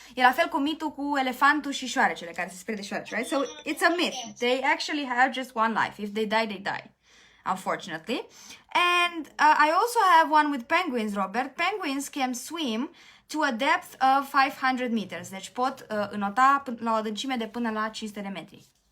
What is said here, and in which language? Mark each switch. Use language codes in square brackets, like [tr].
[ro] E la fel cu mitul cu elefantul și șoarecele, care se sperie de șoarece, [en] right? So it's a myth. Yes. They actually have just one life. If they die, they die. Unfortunately. And I also have one with penguins, Robert. Penguins can swim to a depth of 500 meters. [ro] Deci pot înota la o adâncime de până la 500 de metri.